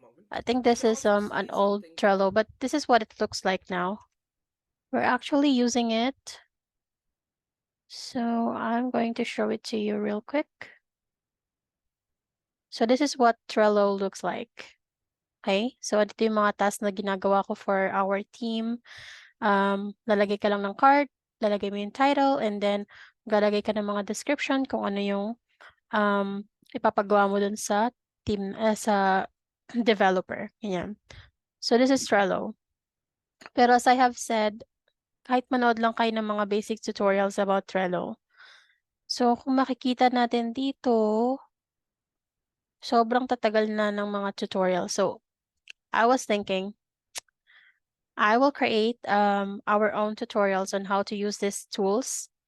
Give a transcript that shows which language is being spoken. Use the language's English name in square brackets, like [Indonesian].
[English] I think this is an old Trello, but this is what it looks like now. We're actually using it. So I'm going to show it to you real quick. So this is what Trello looks like. [Filipino] Okay, so ito yung mga tasks na ginagawa ko [English] for our team. [Filipino] Lalagay ka lang ng card, lalagay mo yung title, and then lalagay ka ng mga description kung ano yung ipapagawa mo dun sa team, sa developer. Ganyan. [English] So this is Trello. [Filipino] Pero [English] as I have said, [Filipino] kahit manood lang kayo ng mga basic tutorials about Trello. So kung makikita natin dito, sobrang tatagal na ng mga tutorial. [English] So, I was thinking, I will create our own tutorials on how to use these tools.